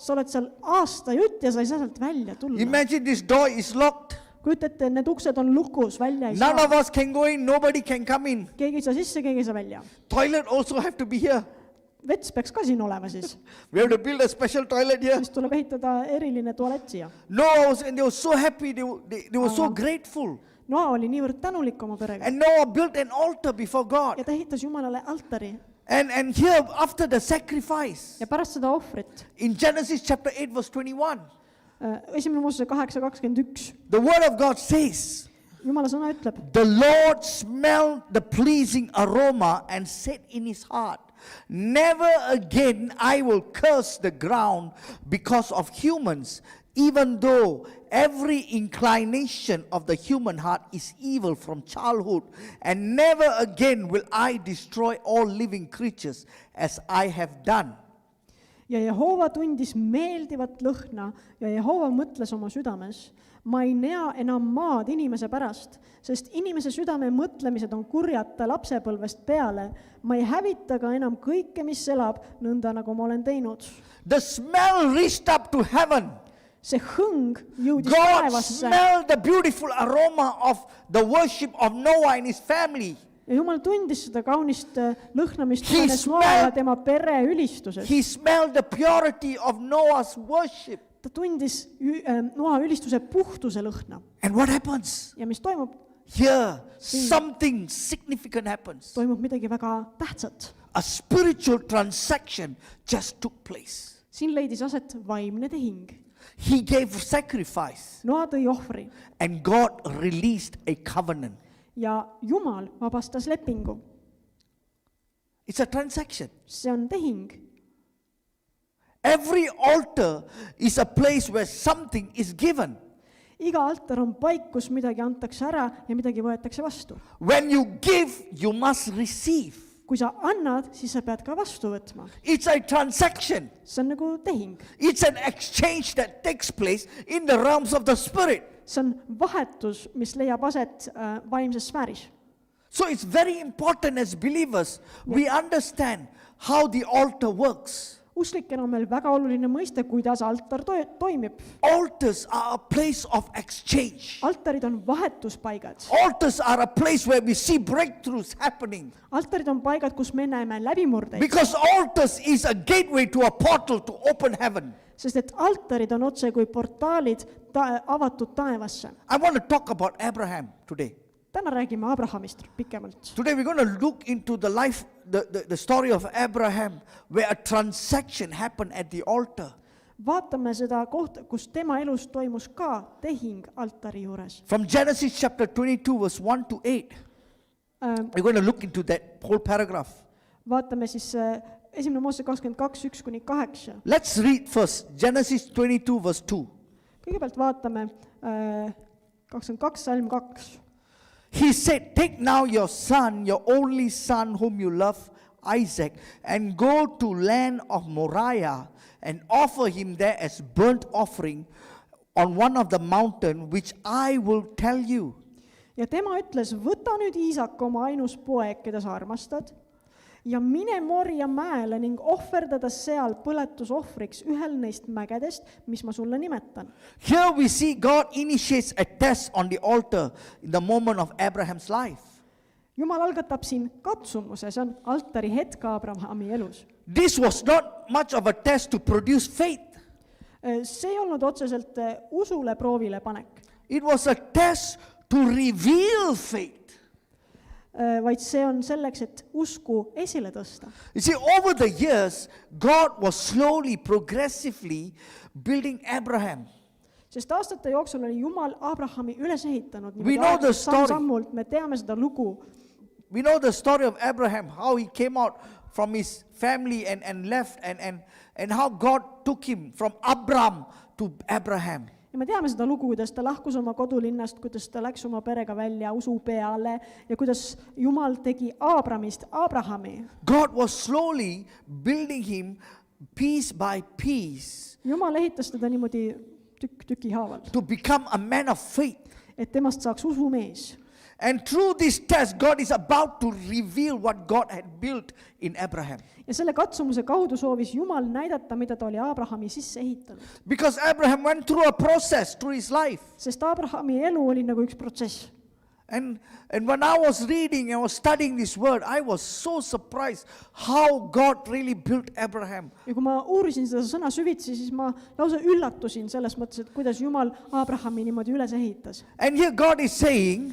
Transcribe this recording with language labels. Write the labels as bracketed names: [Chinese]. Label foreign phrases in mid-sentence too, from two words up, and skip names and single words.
[Estonian] sa oled seal aasta jutt ja sa ei saa sealt välja tulla. [English] Imagine this door is locked. [Estonian] Kujuta ette, need uksed on lukus, välja ei [English] None of [Estonian] saa. [English] us can go in, nobody can come in. [Estonian] Keegi ei saa sisse, keegi ei saa välja. [English] Toilet also have to be here. [Estonian] Vets peaks ka siin olema siis. [English] We have to build a special toilet here. [Estonian] Siis tuleb ehitada eriline tualett siia. [English] And they were so happy, they were so grateful. [Estonian] Noa oli niivõrd tänulik oma perega [English] And Noah built an altar before God. [Estonian] ja ta ehitas Jumalale altari. [English] And here, after the sacrifice, [Estonian] Ja pärast seda ohvrit, [English] in Genesis chapter 8, verse 21, [Estonian] esimene Moosese 8:21, [English] the word of God says, [Estonian] Jumala sõna ütleb, [English] the Lord smelled the pleasing aroma and said in his heart, never again I will curse the ground because of humans, even though every inclination of the human heart is evil from childhood, and never again will I destroy all living creatures as I have done. [Estonian] ja Jehoova tundis meeldivat lõhna ja Jehoova mõtles oma südames, ma ei näe enam maad inimese pärast, sest inimese südame mõtlemised on kurjad ta lapsepõlvest peale, ma ei hävita ka enam kõike, mis elab, nõnda nagu ma olen teinud. [English] The smell reached up to heaven. [Estonian] see hõng jõudis [English] God [Estonian] taevasse [English] smelled the beautiful aroma of the worship of Noah and his family. [Estonian] ja Jumal tundis seda kaunist lõhna, mis [English] He [Estonian] tulenes Noa [English] smelled- [Estonian] ja tema pere ülistuses. [English] He smelled the purity of Noah's worship. [Estonian] Ta tundis Noa ülistuse puhtuse lõhna. [English] And what happens? [Estonian] Ja mis toimub? [English] Here, something significant happens. [Estonian] Toimub midagi väga tähtsat. [English] A spiritual transaction just took place. [Estonian] Siin leidis aset vaimne tehing. [English] He gave sacrifice, [Estonian] Noa tõi ohvri [English] and God released a covenant. [Estonian] ja Jumal vabastas lepingu. [English] It's a transaction. [Estonian] See on tehing. [English] Every altar is a place where something is given. [Estonian] Iga altar on paik, kus midagi antakse ära ja midagi võetakse vastu. [English] When you give, you must receive. [Estonian] Kui sa annad, siis sa pead ka vastu võtma. [English] It's a transaction. [Estonian] See on nagu tehing. [English] It's an exchange that takes place in the realms of the spirit. [Estonian] See on vahetus, mis leiab aset vaimses sfääris. [English] So it's very important as believers, we understand how the altar works. [Estonian] Usklikena on meil väga oluline mõiste, kuidas altar toimib. [English] Altars are a place of exchange. [Estonian] Altarid on vahetuspaigad. [English] Altars are a place where we see breakthroughs happening. [Estonian] Altarid on paigad, kus me näeme läbimurdeid. [English] Because altars is a gateway to a portal to open heaven. [Estonian] Sest et altarid on otse kui portaalid avatud taevasse. [English] I want to talk about Abraham today. [Estonian] Täna räägime Abrahamist pikemalt. [English] Today we're going to look into the life, the story of Abraham, where a transaction happened at the altar. [Estonian] Vaatame seda kohta, kus tema elus toimus ka tehing altari juures. [English] From Genesis chapter 22, verse 1 to 8. We're going to look into that whole paragraph. [Estonian] Vaatame siis 1. Moose 22, 1-8. [English] Let's read first Genesis 22, verse 2. [Estonian] Kõigepealt vaatame 22, salm 2. [English] He said, take now your son, your only son whom you love, Isaac, and go to land of Moriah and offer him there as burnt offering on one of the mountain which I will tell you. [Estonian] Ja tema ütles, võta nüüd Iisak, oma ainus poeg, keda sa armastad, ja mine Moria mäele ning ohverdada seal põletusohvriks ühel neist mägedest, mis ma sulle nimetan. [English] Here we see God initiates a test on the altar in the moment of Abraham's life. [Estonian] Jumal algatab siin katsumuse, see on altari hetk Abrahami elus. [English] This was not much of a test to produce faith. [Estonian] See ei olnud otseselt usule proovile panek, [English] It was a test to reveal faith. [Estonian] vaid see on selleks, et usku esile tõsta. [English] You see, over the years, God was slowly, progressively building Abraham. [Estonian] Sest aastate jooksul oli Jumal Abrahami üles ehitanud. [English] We know the story. [Estonian] Samm-sammult me teame seda lugu. [English] We know the story of Abraham, how he came out from his family and left, and how God took him from Abram to Abraham. [Estonian] Ja me teame seda lugu, kuidas ta lahkus oma kodulinnast, kuidas ta läks oma perega välja usu peale ja kuidas Jumal tegi Abramist Abrahami. [English] God was slowly building him piece by piece [Estonian] Jumal ehitas teda niimoodi tüki haaval, [English] to become a man of faith. [Estonian] et temast saaks usumees. [English] And through this test, God is about to reveal what God had built in Abraham. [Estonian] Ja selle katsumuse kaudu soovis Jumal näidata, mida ta oli Abrahami sisse ehitanud. [English] Because Abraham went through a process through his life. [Estonian] Sest Abrahami elu oli nagu üks protsess. [English] And when I was reading and was studying this word, I was so surprised how God really built Abraham. [Estonian] Ja kui ma uurisin seda sõna süvitsi, siis ma lausa üllatusin selles mõttes, et kuidas Jumal Abrahami niimoodi üles ehitas. [English] And here God is saying,